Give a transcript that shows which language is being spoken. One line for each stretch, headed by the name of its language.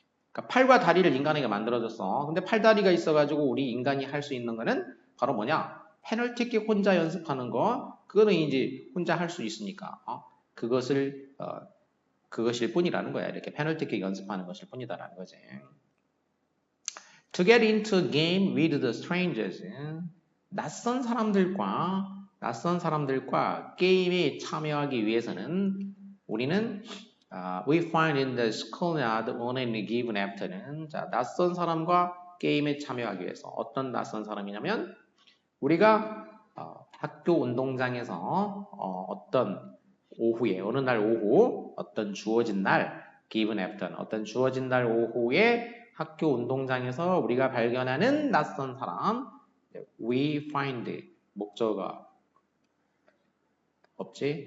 Korean: 그러니까 팔과 다리를 인간에게 만들어줬어. 근데 팔다리가 있어가지고 우리 인간이 할 수 있는 거는 바로 뭐냐? 페널티킥 혼자 연습하는 거. 그거는 이제 혼자 할 수 있으니까 그것일 뿐이라는 거야. 이렇게 페널티킥 연습하는 것일 뿐이다라는 거지.
English: To get into a game with the strangers.
Korean: 낯선 사람들과 게임에 참여하기 위해서는 우리는
English: we find in the schoolyard on any given afternoon.
Korean: 자, 낯선 사람과 게임에 참여하기 위해서 어떤 낯선 사람이냐면 우리가 학교 운동장에서 어떤 오후에 어느 날 오후 어떤 주어진 날 given afternoon 어떤 주어진 날 오후에 학교 운동장에서 우리가 발견하는 낯선 사람 we find 목적어가 없지?